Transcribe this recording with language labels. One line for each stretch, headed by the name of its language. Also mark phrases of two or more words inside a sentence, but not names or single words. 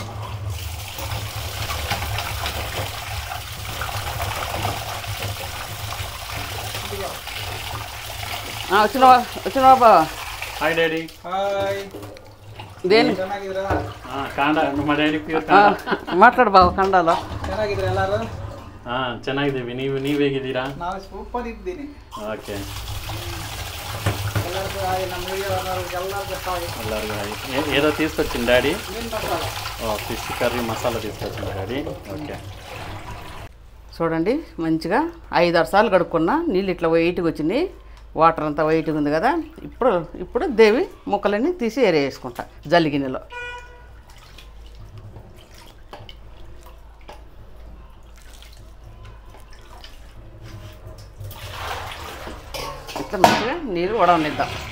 Telugu: వచ్చిన బాబా.
English: Hi Daddy.
Telugu: హాయ್. దేని మా డాడీ
Kannada: ಮಾತಾಡು ಬಾವ ಕನ್ನಡಲ್ಲ. ಚೆನ್ನಾಗಿದ್ರೆ ಎಲ್ಲರೂ? ಚೆನ್ನಾಗಿದ್ದೀವಿ. ನೀವು ಹೇಗಿದ್ದೀರಾ? ನಾವು ಸೂಪರ್ ಇದ್ದೀನಿ. ಓಕೆ. ಎಲ್ಲರಿಗೂ ಹಾಯ್. ನಮ್ಮ ಎಲ್ಲರಿಗೂ ಹಾಯ್.
Telugu: ఏదో తీసుకొచ్చింది డాడీ.
Kannada: ಏನು ಮಸಾಲ?
English: fish curry
Telugu: మసాలా తీసుకొచ్చింది డాడీ. ఓకే. చూడండి, మంచిగా 5-6 సార్లు కడుక్కున్నా. నీళ్ళు ఇట్లా వైట్గా వచ్చినాయి, వాటర్ అంతా వైట్గా ఉంది కదా. ఇప్పుడు దేవి ముక్కలన్నీ తీసి వేసుకుంటా జల్లిగిన్నెలో. ఇట్లా మంచిగా నీళ్ళు ఉడవనిద్దాం.